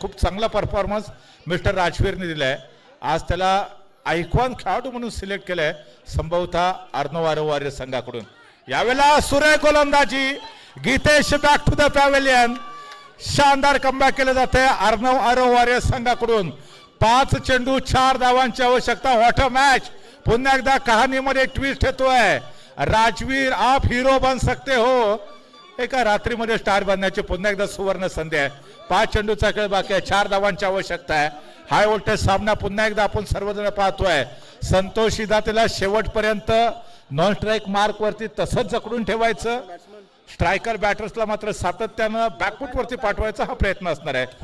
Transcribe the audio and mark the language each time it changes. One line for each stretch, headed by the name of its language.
Marathi: खूप चांगला performance mister राजवीरने दिलाय. आज त्याला आयकॉन खेळाडू म्हणून सिलेक्ट केलंय संभवतः अर्णव आरव वॉरियर्स संघाकडून. यावेळेला सुरेख गोलंदाजी Geetesh
English: Back to the pavilion.
Marathi: शानदार कमबॅक केलं जाते अर्णव आरव वॉरियर्स संघाकडून. 5 चेंडू 4 धावांची आवश्यकता.
English: What a match.
Marathi: पुन्हा एकदा कहाणीमध्ये ट्विस्ट येतोय.
Hindi: राजवीर आप हिरो बन सकते हो.
Marathi: एका रात्रीमध्ये स्टार बनण्याची पुन्हा एकदा सुवर्ण संधी आहे. 5 चेंडूचा खेळ बाकी आहे. 4 धावांची आवश्यकता आहे. हाय व्होल्टेज सामना पुन्हा एकदा आपण सर्वजण पाहतोय. संतोष शिदातेला शेवटपर्यंत नॉन स्ट्राईक मार्क वरती तसंच जकडून ठेवायचं. स्ट्रायकर बॅटर्सला मात्र सातत्यानं बॅकफुट वरती पाठवायचा हा प्रयत्न असणार आहे.